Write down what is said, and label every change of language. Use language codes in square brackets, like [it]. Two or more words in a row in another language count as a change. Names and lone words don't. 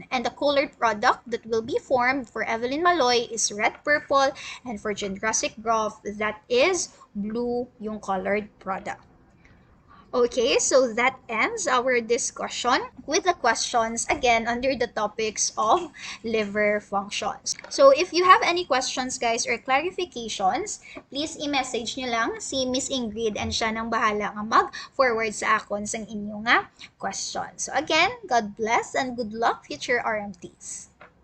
[en] And the colored product that will be formed for Evelyn Malloy is red-purple, and for Jędrusik-Groth, that is blue yung colored product. Okay, so that ends our discussion with the questions again under the topics of liver functions. So if you have any questions guys or clarifications, please [hil] i-message nyo lang si Miss Ingrid and siya nang bahala nga mag-forward sa akon sang inyong nga questions. [en] So again, God bless and good luck future RMTs.